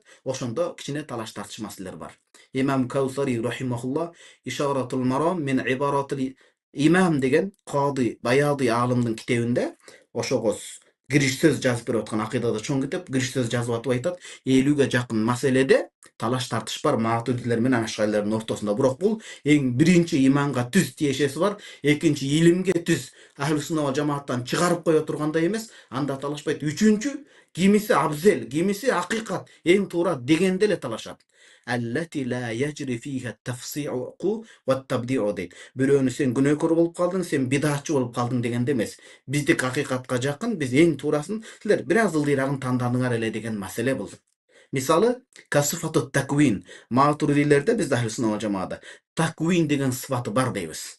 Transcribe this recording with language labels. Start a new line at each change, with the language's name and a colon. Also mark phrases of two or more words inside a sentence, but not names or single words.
Kyrgyz: Ошондо кичине талаш тартыш маселелер бар. Имам Каусари рахимахулла Ишаратул Марам мен ибаратул имам деген кады баяды алымдын китебинде ошого кириш сөз жазып берип аткан, акыйдада чоң китеп, кириш сөз жазып атып айтат, 50ге жакын маселеде талаш тартыш бар Матуридилер менен Ашарилердин ортосунда. Бирок бул эң биринчи иманга түз тиешеси бар, экинчи илимге түз,
Arabic: أهل السنة والجماعة
Kyrgyz: чыгарып кое тургандай эмес, анда талашпайт. Үчүнчү, кимиси абзел, кимиси акыйкат, эң туура дегенде эле талашат.
Arabic: التي لا يجري فيها التفسيق والتبديع дейт.
Kyrgyz: Бирөөнү сен күнөөкөр болуп калдың, сен бидатчы болуп калдың дегенде эмес. Биздик акыйкатка жакын, биз эң туурасын, силер бир аз ылдыйрагын тандадыңар эле деген маселе бул. Мисалы,
Arabic: كصفة التكوين.
Kyrgyz: Матуридилерде, бизде
Arabic: أهل السنة والجماعة
Kyrgyz: таквин деген сыфаты бар дейбиз.